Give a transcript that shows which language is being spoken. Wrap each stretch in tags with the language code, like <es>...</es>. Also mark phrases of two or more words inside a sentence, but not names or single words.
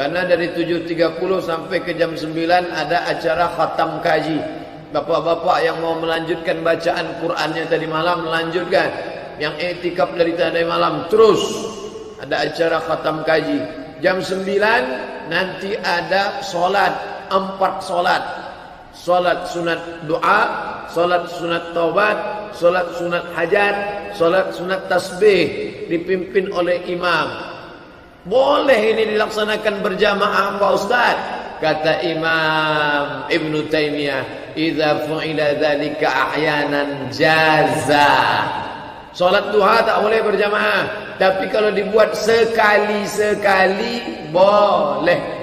<id>Karena dari 7.30 sampai ke jam 9 ada acara khatam kaji. Bapak-bapak yang mau melanjutkan bacaan Qur'annya tadi malam, melanjutkan. Yang i'tikaf dari tadi malam, terus ada acara khatam kaji. Jam 9 nanti ada solat, 4 solat. Solat sunat doa, solat sunat taubat, solat sunat hajat, solat sunat tasbih, dipimpin oleh imam. Boleh ini dilaksanakan berjamaah Pak Ustaz?</id> <ar>Kata Imam Ibn Taimiyah, إذا فعل ذلك أحيانا جاز.</ar> <id>Salat duha tak boleh berjamaah, tapi kalau dibuat sekali-sekali boleh.</id>